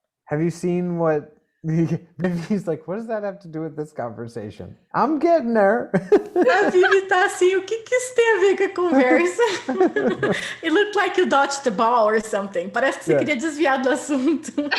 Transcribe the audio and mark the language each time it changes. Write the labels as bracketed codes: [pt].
[en] Have you seen what he's like, what does that have to do with this conversation? I'm getting there. [pt] A Vivi tá assim, o que isso tem a ver com a conversa? [en] It looked like you dodged the ball or something. [pt] Parece que você queria desviar do assunto.